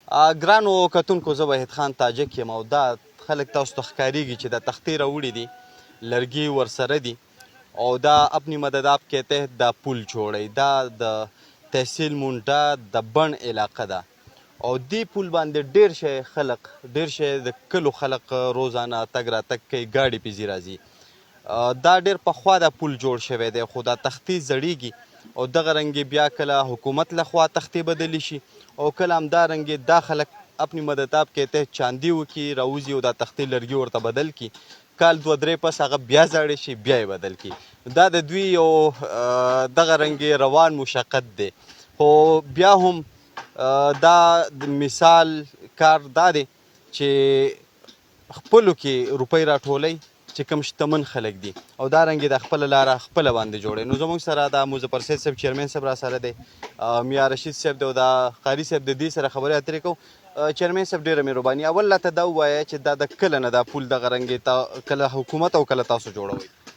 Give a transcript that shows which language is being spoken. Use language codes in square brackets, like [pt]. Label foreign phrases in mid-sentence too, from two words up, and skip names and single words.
[ps] ګرانو کتونکو زه وحید خان تاجک یم او دا خلک تاسو ته ښکارېږي چې دا تختې راوړي دي لرګي ورسره دي او دا [ur] اپنی مدد آپ کہتے ہیں [ps] دا پل جوړی دا د تحصیل مونډه د بڼ علاقه ده او دې پل باندې ډېر شی خلق ډېر شی د کلو خلق روزانه تګ راتګ کوي ګاډي پې ځي راځي دا ډېر پخوا دا پل جوړ شوی دی خو دا تختې زړیږي او دغه رنګې بیا کله حکومت لخوا تختې بدلې شي او کله همدارنګې دا خلک [ur] اپنی مدد آپ کہتے ہیں [ps] چاندي وکړي راوځي او دا تختې لرګي ورته بدل کړي کال 2-3 پس هغه بیا زاړې شي بیا یې بدل کړي دا د دوی یو دغه رنګې روان مشقت دی خو بیا هم دا د مثال کار دا دی چې خپلو کې روپۍ راټولئ چې کوم شتمن خلک دي او دا رنګې د خپله لاره خپله باندې جوړوي نو زموږ سره دا مظفر سید صاحب چیرمین صاحب را سره دی میا رشید صاحب دی او دا قاري صاحب د دې سره خبرې اترې کوو چیرمین صاحب ډېره مهرباني اول راته دا ووایه چې دا د کله نه دا پول دغه رنګې کله حکومت او کله تاسو جوړوئ